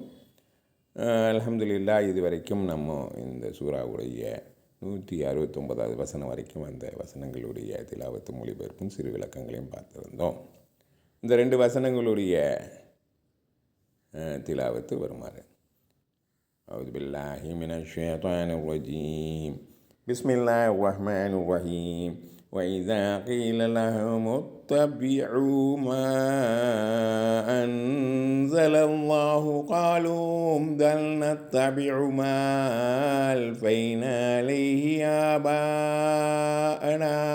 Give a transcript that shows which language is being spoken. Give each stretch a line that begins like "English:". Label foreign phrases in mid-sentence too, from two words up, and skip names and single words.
Tamil: அல்ஹம்துலில்லாஹ், இது வரைக்கும் நம்ம இந்த சூறாவுடைய 169வது வசனம் வரைக்கும் அந்த வசனங்களுடைய திலாவத்து மொழிபெயர்க்கும் சிறு விளக்கங்களையும் பார்த்துருந்தோம். இந்த 2 வசனங்களுடைய திலாவத்து வருமாறு.
Arabic: أعوذ بالله من الشيطان الرجيم. بسم الله الرحمن الرحيم. وَإِذَا قِيلَ لَهُمُ اتَّبِعُوا مَا أَنزَلَ اللَّهُ قَالُوا بَلْ نَتَّبِعُ مَا أَلْفَيْنَا عَلَيْهِ آبَاءَنَا